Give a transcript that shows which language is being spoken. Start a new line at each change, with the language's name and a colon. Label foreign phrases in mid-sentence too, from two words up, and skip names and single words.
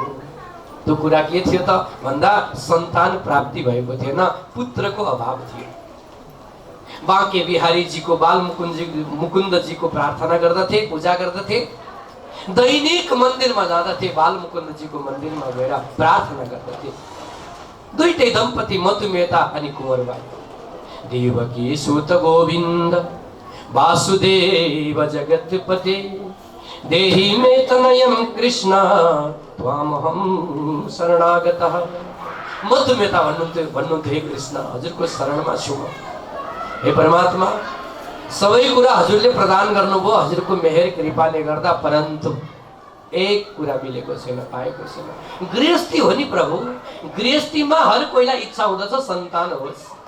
Nepali: त्यो कुरा के थियो त भन्दा सन्तान प्राप्ति भएको थिएन, पुत्रको अभाव थियो। बाँके बिहारीजीको, बाल मुकुन्दजीको प्रार्थना गर्दथे, पूजा गर्दथे। दैनिक मन्दिरमा जाँदथे, बाल मुकुन्दजीको मन्दिरमा गएर प्रार्थना गर्दथे। दुईटै दम्पति मतु मेहता अनि कुंवरबाई।
Sanskrit: देवकी सुत गोविन्द वासुदेव जगत्पते देहि मे तनयं कृष्ण त्वामहं शरणागतः।
Nepali: मतु मेहता भन्नुहुन्थ्यो हे कृष्ण, हजुरको शरणमा छु म। हे परमात्मा, सबै कुरा हजुरले प्रदान गर्नुभयो हजुरको मेहर कृपाले गर्दा, परन्तु एक कुरा मिलेको छैन, पाएको छैन। गृहस्थी हो नि प्रभु, गृहस्थीमा हर कोहीलाई इच्छा हुँदछ सन्तान होस्।